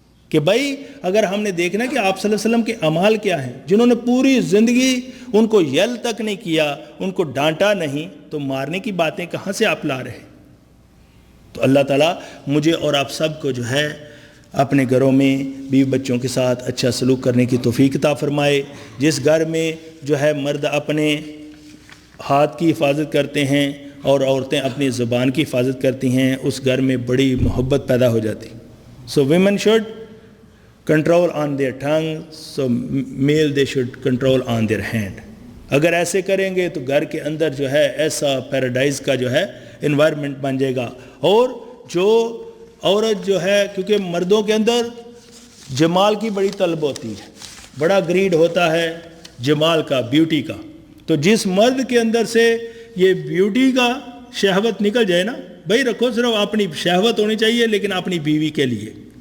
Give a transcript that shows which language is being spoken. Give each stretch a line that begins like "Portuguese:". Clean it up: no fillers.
Urdu: کہ بھائی اگر ہم نے دیکھنا کہ آپ صلی اللہ علیہ وسلم کے اعمال کیا ہیں، جنہوں نے پوری زندگی ان کو یل تک نہیں کیا، ان کو ڈانٹا نہیں، تو مارنے کی باتیں کہاں سے آپ لا رہے؟ تو اللہ تعالیٰ مجھے اور آپ سب کو جو ہے اپنے گھروں میں بیوی بچوں کے ساتھ اچھا سلوک کرنے کی توفیق عطا فرمائے. جس گھر میں جو ہے مرد اپنے ہاتھ کی حفاظت کرتے ہیں اور عورتیں اپنی زبان کی حفاظت کرتی ہیں، اس گھر میں بڑی محبت پیدا ہو جاتی.
English: So women should control on their tongue, so male they should control on their hand.
Urdu: اگر ایسے کریں گے تو گھر کے اندر جو ہے ایسا پیراڈائز کا جو ہے انوائرمنٹ بن جائے گا. اور جو عورت جو ہے، کیونکہ مردوں کے اندر جمال کی بڑی طلب ہوتی ہے، بڑا گریڈ ہوتا ہے جمال کا، بیوٹی کا، تو جس مرد کے اندر سے یہ بیوٹی کا شہوت نکل جائے نا، بھائی رکھو صرف اپنی شہوت ہونی چاہیے لیکن اپنی بیوی کے لیے،